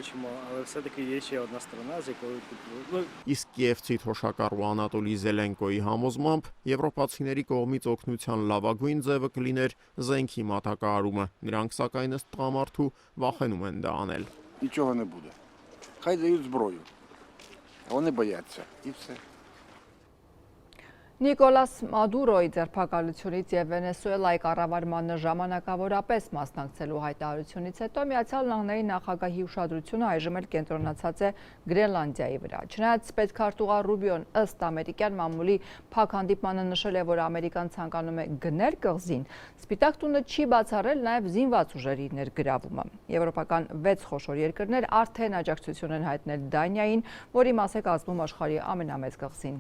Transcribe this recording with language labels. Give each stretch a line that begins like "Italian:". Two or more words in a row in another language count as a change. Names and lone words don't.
Armenian: Իսկ Կիևցի թոշակառու Անատոլի Զելենկոյի համոզմամբ եվրոպացիների կողմից օգնության լավագույն ձևը կլիներ զենքի մատակարարումը։ Նրանք սակայն ըստ տղամարդու վախենում են դա անել։
Ukrainian: Хай дають зброю. Вони бояться. І все.
Armenian: Նիկոլաս Մադուրոյի ձերբակալությունից եւ Վենեսուելայի կառավարմանը ժամանակավորապես մասնակցելու հայտարարությունից հետո Միացյալ Նահանգների նախագահի ուշադրությունը այժմ էլ կենտրոնացած է Գրենլանդիայի վրա։ Չնայած պետքարտուղար Ռուբիոն ըստ ամերիկյան մամուլի փակ հանդիպմանը նշել է, որ Ամերիկան ցանկանում է գնել կղզին, Սպիտակ տունը չի բացառել նաեւ զինված ուժերի ներգրավումը։ Եվրոպական 6 խոշոր երկրներ արդեն աջակցություն են հայտնել Դանիային, որի մաս է կազմում աշխարհի ամենամեծ կղզին։